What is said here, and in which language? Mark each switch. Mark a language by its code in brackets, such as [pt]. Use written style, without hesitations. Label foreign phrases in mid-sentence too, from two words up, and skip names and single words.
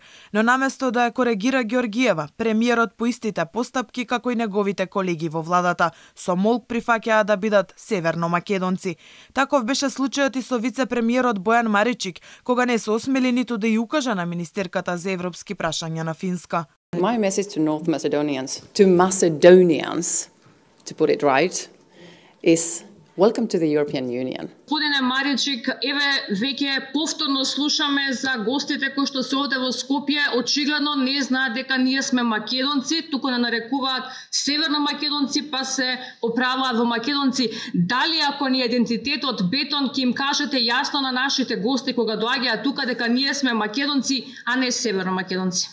[mk] Но наместо да ја коригира Георгиева, премиерот по истите постапки како и неговите колеги во владата, со молк прифаќаа да бидат северно-македонци. Таков беше случајот и со вице-премиерот Бојан Маричик, кога не се осмели ниту да ја укажа на министерката за европски прашања на Финска. [en] My message to North Macedonians, to put it right, is welcome to the European Union. [mk] Господине Маричик, еве веќе повторно слушаме за гостите кои што се овде во Скопје, очигледно не знаат дека ние сме македонци, туку не нарекуваат северно македонци, па се оправаат во македонци. Дали ако ни идентитетот бетон, ќе им кажете јасно на нашите гости кога доаѓаат тука дека ние сме македонци, а не северно македонци?